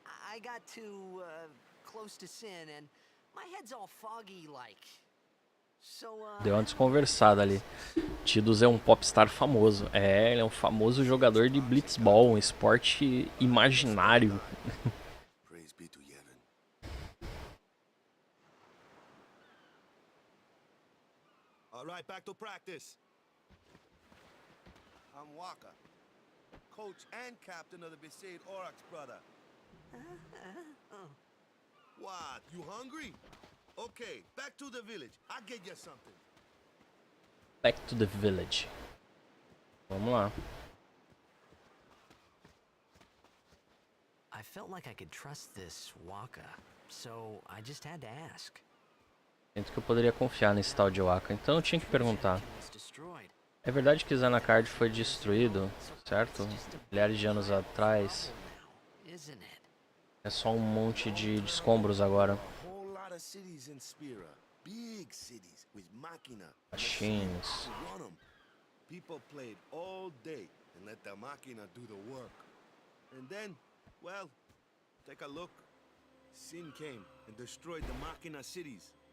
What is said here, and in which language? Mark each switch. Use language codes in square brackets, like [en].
[en] I got too close to sin and my head's all foggy like. So, [pt] Deu uma desconversada ali. Tidus é um popstar famoso. É, ele é um famoso jogador de blitzball, um esporte imaginário. [en] Praise be to Yevon. All right, back to practice. I'm Waka, coach and captain of the Besaid Oryx brother. What? You hungry? Okay, back to the village. I'll get you something. Back to the village. [pt] Vamos lá. [en] I felt like I could trust this Waka, so I just had to ask. [pt] Sinto que eu poderia confiar nesse tal de Waka, então eu tinha que perguntar. [en] Was destroyed. [pt] É verdade que Zanarkand foi destruído, certo? Milhares de anos atrás. [en] Isn't it? [pt] É só um monte de escombros agora. [en] A whole lot of cities in Spira. Big cities with machina. Machines. To run 'em. People played all day and let the machina do the work. And then, well, take a look. Sin came and destroyed the machina cities.